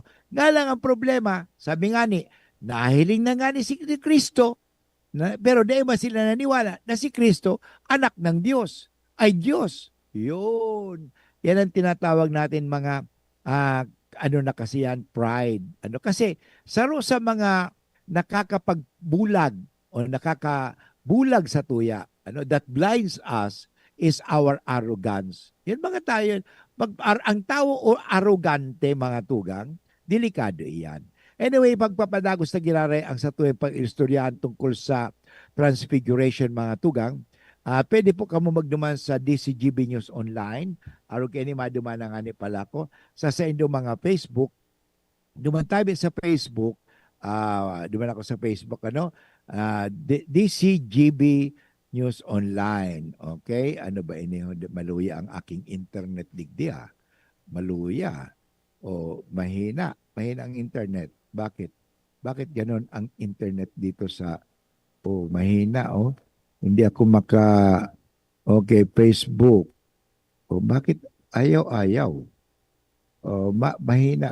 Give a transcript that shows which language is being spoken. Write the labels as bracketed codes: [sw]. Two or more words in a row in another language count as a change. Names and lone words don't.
[tl] Nga lang ang problema, sabi nga ni, nahiling na nga ni si Kristo, pero di ba sila naniwala na si Kristo, anak ng Diyos, ay Diyos. Yun. Yan ang tinatawag natin mga na kasi yan, pride. [bik] Kasi saro sa mga nakakapagbulag o nakakabulag sa tuya, [en] that blinds us is our arrogance. [bik] Yan mga tayo, ang tao o arrogante mga tugang, delikado iyan. Anyway, pagpapadagos na ginare ang sa tuwing pag-istoryahan tungkol sa transfiguration mga tugang, pwede po kamo magduman sa DCGB News Online. Araw kayo ni maduman nga ni pala ko. Sa inyong mga Facebook, duman tayo sa Facebook, duman ako sa Facebook, DCGB News Online. Okay? Ano ba ini? Maluya ang aking internet digdi Maluya. [tl] O mahina. Mahina ang internet. Bakit? Bakit ganon ang internet dito sa mahina Hindi ako okay, Facebook. Bakit ayaw-ayaw? Mahina.